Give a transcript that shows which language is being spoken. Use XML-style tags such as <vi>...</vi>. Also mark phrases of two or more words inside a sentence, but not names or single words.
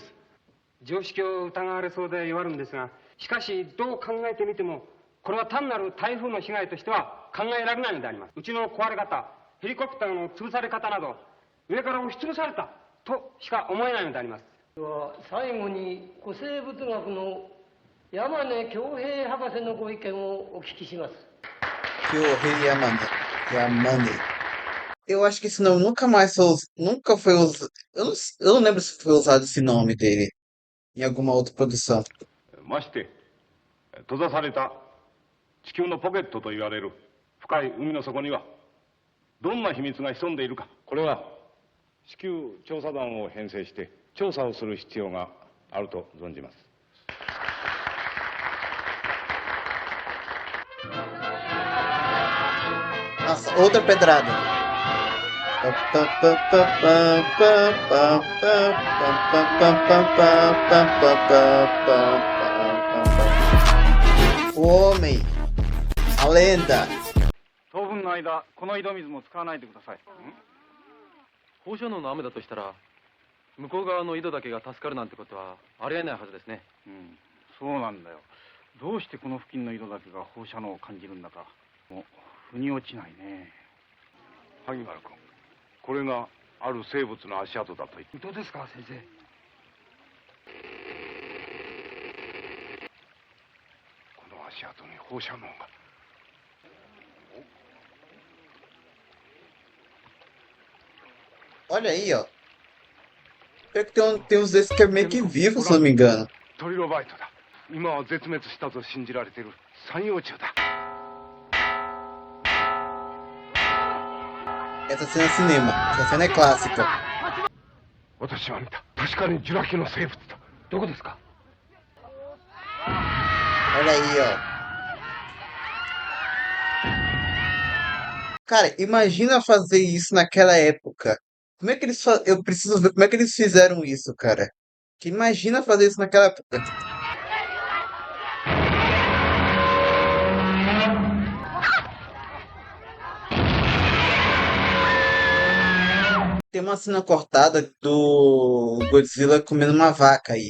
<ja>常識を疑われそうで弱るんですがしかしどう考えてみてもこれは単なる台風の被害としては考えられないのであります。うちの壊れ方ヘリコプターの潰され方など上から押しつぶされたとしか思えないのであります。最後に古生物学の山根恭平博士のご意見をお聞きします。</ja> <pt>Que o rei Yamane. Eu acho que esse nome nunca mais foi, nunca foi usado. Eu não lembro se foi usado esse nome dele em alguma outra produção.</pt> <ja>まして閉ざされた地球のポケットと言われる深い海の底にはどんな秘密が潜んでいるか、これは地球調査団を編成して調査をする必要があると存じます。</ja> <pt>Nossa, outra pedrada. O homem, a lenda.</pt> <ja>当分の間この井戸水も使わないでください。放射能の雨だとしたら向こう側の井戸だけが助かるなんてことはありえないはずですね。そうなんだよ。どうしてこの付近の井戸だけが放射能を感じるんだかもう腑に落ちないね。萩原君、これがある生物の足跡だと言って。本当ですか先生。この足跡に放射能が。</ja> <pt>Olha aí, ó. Pior que tem uns desses que é meio que vivo, se eu não me engano.</pt> <ja>トリロバイトだ。今は絶滅したと信じられている三葉虫だ。</ja> <pt>Essa cena é cinema. Essa cena é clássica.</pt> <ja>私は見た。確かにジュラ紀の生物だ。どこですか？</ja> <pt>Olha aí, ó. Cara, imagina fazer isso naquela época. Como é que eles Eu preciso ver como é que eles fizeram isso, cara. Que imagina fazer isso naquela época. Tem uma cena cortada do Godzilla comendo uma vaca aí.</pt>